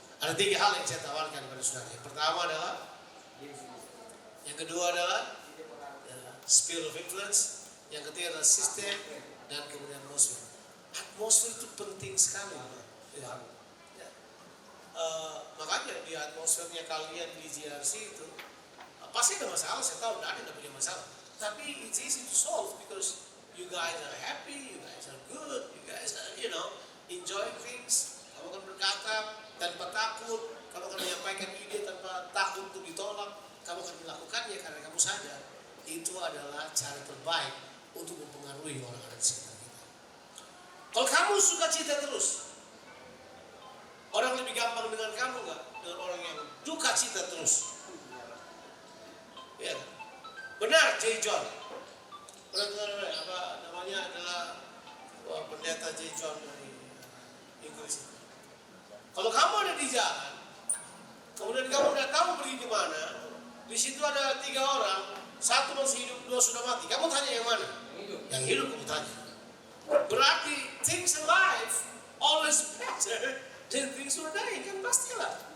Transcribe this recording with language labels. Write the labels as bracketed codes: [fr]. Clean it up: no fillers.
[id] Ada 3 hal yang saya tawarkan kepada saudara. Yang pertama adalah, yang kedua adalah [en] sphere of influence, [id] yang ketiga adalah sistem, dan kemudian atmosfer. Atmosfer itu penting sekali. Ya. Ya. Makanya di atmosfernya kalian di GRC itu pasti ada masalah. Saya tahu ada yang punya masalah. Tapi [en] it's easy to solve because you guys are happy, you guys are good, you guys are enjoy things. [id] Kamu akan berkata tanpa takut, kamu akan menyampaikan ide tanpa takut untuk ditolak. Kamu akan melakukannya karena kamu sadar itu adalah cara terbaik untuk mempengaruhi orang-orang di sekitar. Kalau kamu suka cita terus, orang lebih gampang dengan kamu nggak? Dengan orang yang duka cita terus. Ya, benar J. John. Apa namanya adalah pendeta J. John dari Inggris. Kalau kamu ada di jalan, kemudian kamu tidak tahu pergi kemana, di situ ada 3 orang, 1 masih hidup, 2 sudah mati. Kamu tanya yang mana? Yang hidup kamu tanya. Berarti [en] things in life always better than things who are dying, [id] kan pastilah.